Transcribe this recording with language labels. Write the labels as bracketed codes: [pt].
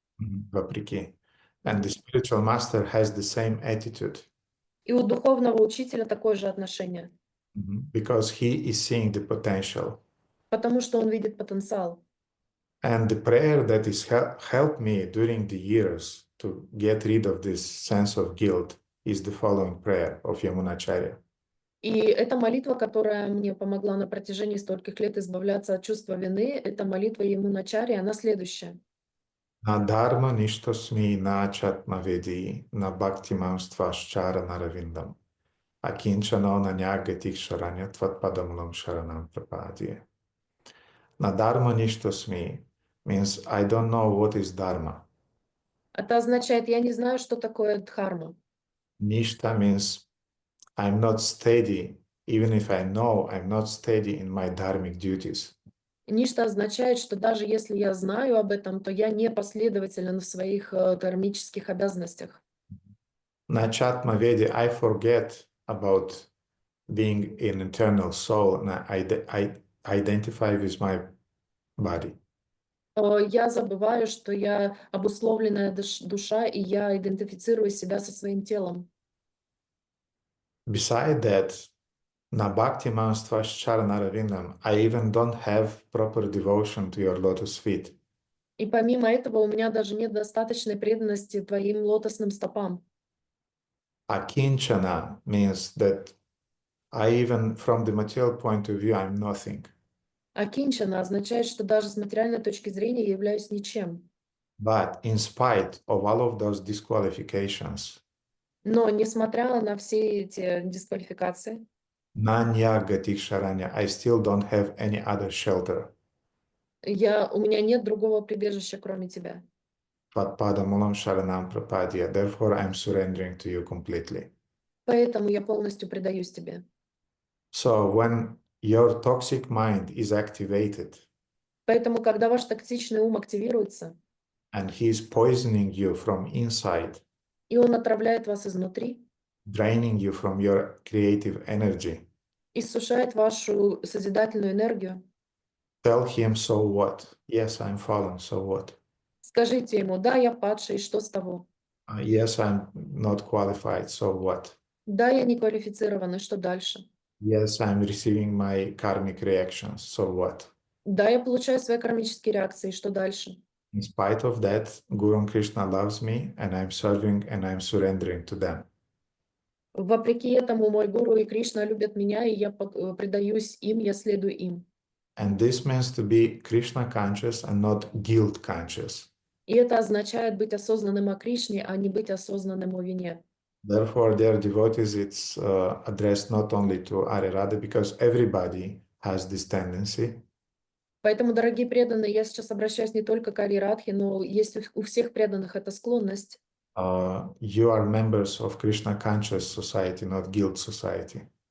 [ru] Вопреки. [en] And the spiritual master has the same attitude. [ru] И у духовного учителя такое же отношение. [en] Because he is seeing the potential. [ru] Потому что он видит потенциал. [en] And the prayer that has helped me during the years to get rid of this sense of guilt is the following prayer of Yamunacharya. [ru] И эта молитва, которая мне помогла на протяжении стольких лет избавляться от чувства вины, это молитва Ямуначарьи, она следующая. [sa] На дharma nishtosmi на чатмаведи, на бхактимамствашчара наравиндам. Акинчано на нягатих шараня тватпадамулам шаранам прапади. На дharma nishtosmi [en] means I don't know what is dharma. [ru] Это означает, я не знаю, что такое дхарма. [en] Nishta means I'm not steady even if I know I'm not steady in my dharmic duties. [ru] Ничто означает, что даже если я знаю об этом, то я не последователен в своих кармических обязанностях. [sa] Nachatma Vedi, [en] I forget about being an eternal soul and I identify with my body. [ru] Я забываю, что я обусловленная душа, и я идентифицирую себя со своим телом. [en] Beside that, [sa] na bhakti charanaravinam, [en] I even don't have proper devotion to your lotus feet. [ru] И помимо этого у меня даже нет достаточной преданности твоим лотосным стопам. [en] Akinchana means that I even from the material point of view, I'm nothing. [ru] Акинчана означает, что даже с материальной точки зрения я являюсь ничем. [en] But in spite of all of those disqualifications, [ru] Но несмотря на все эти дисквалификации, [sa] Nanya Gatik Sharanya, [en] I still don't have any other shelter. [ru] у меня нет другого прибежища, кроме тебя. [sa] Tvatpada Mulam Sharanam Prapadya. [en] Therefore, I'm surrendering to you completely. [ru] Поэтому я полностью предаюсь тебе. [en] So when your toxic mind is activated [ru] Поэтому, когда ваш токсичный ум активируется, [en] and he is poisoning you from inside, [ru] и он отравляет вас изнутри, [en] draining you from your creative energy, [ru] иссушает вашу созидательную энергию, [en] tell him, so what? Yes, I'm fallen, so what? [ru] скажите ему: да, я падший, что с того? [en] Yes, I'm not qualified, so what? [ru] Да, я не квалифицирован, и что дальше? [en] Yes, I'm receiving my karmic reactions, so what? [ru] Да, я получаю свои кармические реакции, и что дальше? [en] In spite of that, Guru Krishna loves me and I'm serving and I'm surrendering to them. [ru] Вопреки этому мой гуру и Кришна любят меня, и я предаюсь им, я следую им. [en] And this means to be Krishna conscious and not guilt conscious. [ru] И это означает быть осознанным о Кришне, а не быть осознанным о вине. [en] Therefore, dear devotees, it's addressed not only to Arirada, because everybody has this tendency. [ru] Поэтому, дорогие преданные, я сейчас обращаюсь не только к Ари Радхе, но есть у всех преданных эта склонность. [en] You are members of Krishna conscious society, not guilt society.